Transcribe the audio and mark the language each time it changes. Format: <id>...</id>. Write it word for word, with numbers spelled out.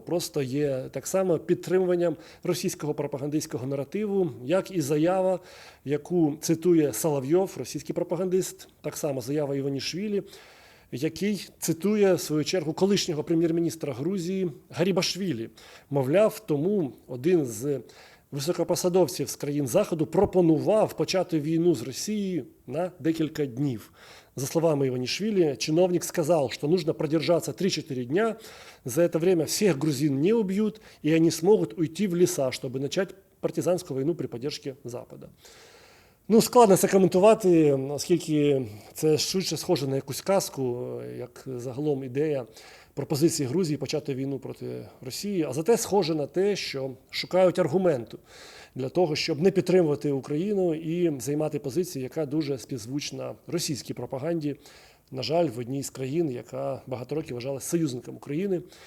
<uk>Просто є так само підтримуванням російського пропагандистського наративу, як і заява, яку цитує Соловйов, російський пропагандист, так само заява Іванішвілі, який цитує, в свою чергу, колишнього прем'єр-міністра Грузії Гарібашвілі. Мовляв, тому один з високопосадовців з країн Заходу пропонував почати війну з Росією на декілька днів.</uk> <ru>За словами Иванишвили, чиновник сказал, что нужно продержаться три-четыре дня. За это время всех грузин не убьют, и они смогут уйти в леса, чтобы начать партизанскую войну при поддержке Запада.</ru> <uk>Ну, складно це коментувати, оскільки це швидше схоже на якусь казку, як загалом ідея пропозиції Грузії почати війну проти Росії, а зате схоже на те, що шукають аргументу для того, щоб не підтримувати Україну і займати позицію, яка дуже співзвучна російській пропаганді, на жаль, в одній з країн, яка багато років вважалася союзником України.</uk>